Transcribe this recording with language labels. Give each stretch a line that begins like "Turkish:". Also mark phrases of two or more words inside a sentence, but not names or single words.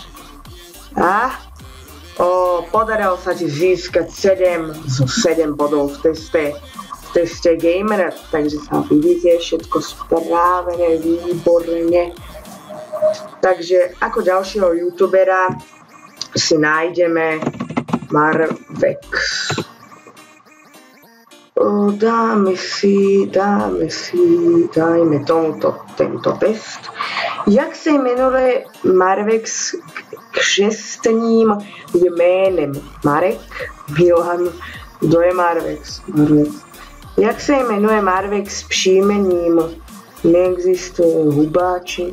Slovak: A podarilo sa ti získať 7 zo 7 bodov v teste gamera, takže sa vidíte, všetko správené, výborne. Takže ako ďalšieho youtubera si nájdeme Marvex. Dajme tento test.
Czech: Jak se jmenuje Marvex křestním jménem? Marek? Milan? Kdo je Marvex? Jak se jmenuje Marvex příjmením? Neexistuje Hubáček.